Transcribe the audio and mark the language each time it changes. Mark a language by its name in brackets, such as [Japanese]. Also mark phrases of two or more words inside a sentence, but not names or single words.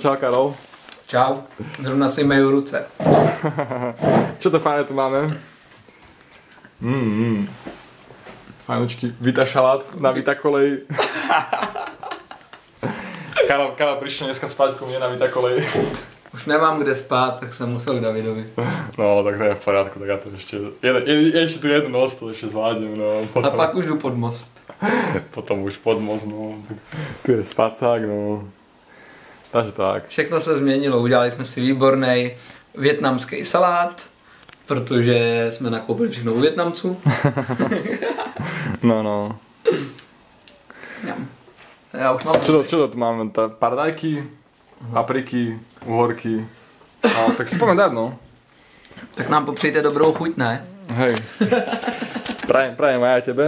[Slovak] Čau, Karol. [Czech] Čau, zrovna si majú ruce. [Slovak] Čo to fajné tu máme? Fajnočky, Vita šalát na Vita kolej. Karol prišiel dneska spať ku mne na Vita kolej. [Czech] Už nemám kde spát, tak jsem musel k Davidovi. No, tak to je [Slovak] v poriadku, [Czech] tak já to ještě, ještě tu jednu noc to ještě zvládnem, no. Potom. A pak už jdu pod most. [Slovak] Potom už pod most, no. Tu je spacák, no. [Czech] Takže tak. Všechno se změnilo, udělali jsme si výborný vietnamský salát, protože jsme nakoupili všechno u Vietnamců. No. Já už mám... [Slovak] Čo to tu máme? Paradajky, papriky, uhorky. No, tak si poďme dať, no. [Czech] Tak nám popřejte dobrou chuť, ne? [Slovak] Hej. Prajem aj tebe.